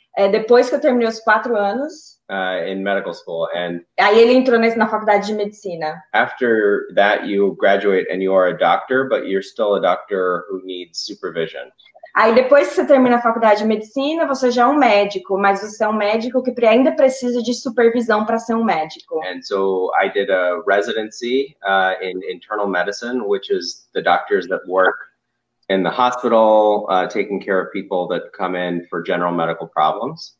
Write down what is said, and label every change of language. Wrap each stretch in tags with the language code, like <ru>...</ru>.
<pt>Depois que eu terminei os 4 anos...</pt> <en>in medical school. And</en> <pt>aí ele entrou na faculdade de medicina.</pt> <en>After that, you graduate and you are a doctor, but you're still a doctor who needs supervision.</en> <pt>Aí depois que você termina a faculdade de medicina, você já é um médico, mas você é um médico que ainda precisa de supervisão para ser um médico.</pt> <en>And so I did a residency in internal medicine, which is the doctors that work in the hospital, taking care of people that come in for general medical problems.</en>